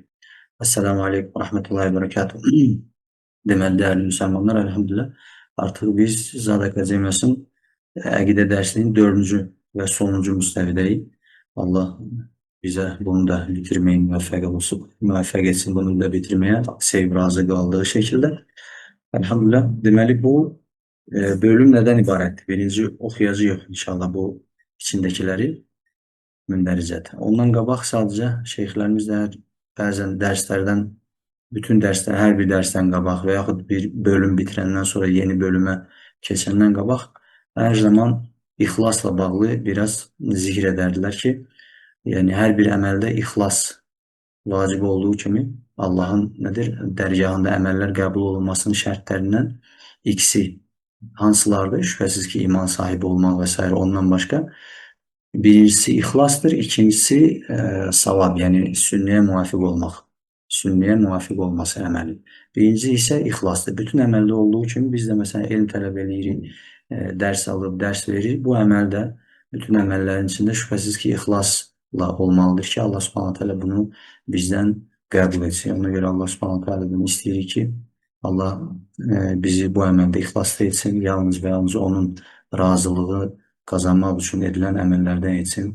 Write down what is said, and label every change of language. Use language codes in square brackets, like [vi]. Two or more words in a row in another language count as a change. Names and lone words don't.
[ar] السلام عليكم ورحمة الله وبركاته. [tr] Deməli, değerli Müslümanlar, elhamdülillah artık biz Zad Akademiyası'nın Əqidə dersinin 4. ve sonuncu müstəvidəyik. Allah bize bunu da bitirmeyi muvaffak etsin bunu da bitirmeye sevib razı kaldığı şekilde. Elhamdülillah. [az] Deməli bu bölüm neden ibarətdir? Birinci oxuyacağıq inşallah bu içindekileri mündəricət. Ondan qabaq sadəcə şeyxlərimiz də bəzən dərslərdən bütün dersler her bir dersten qabaq və yaxud bir bölüm bitirəndən sonra yeni bölüme keçəndən qabaq her zaman ixlasla bağlı biraz zikr edərlər ki, yani her bir əməldə ixlas vacib olduğu kimi Allah'ın nedir? Dərgahında əməllər qəbul olunmasının şərtlərindən ikisi hansılardır? Şübhəsiz ki, iman sahibi olmaq vesaire ondan başka. [tr] Birincisi ihlastır, ikincisi savab, yani sünneye muvafık olmak. Sünneye muvafık olması əməli. [az] Birinci ise ihlastır. Bütün əməldə olduğu kimi biz de mesela elm tələb edirik, ders alıb, ders verir. Bu əməldə, bütün əməllərin içində şübhəsiz ki, ixlasla olmalıdır ki, [ar] الله سبحانه تعالى [az] bunu bizden qəbul etsin. Ona göre [ar] الله سبحانه تعالى [az] istəyir ki, Allah bizi bu əməldə ixlasla etsin, yalnız və yalnız onun razılığı kazanmaq üçün edilən əməllərdən etsin.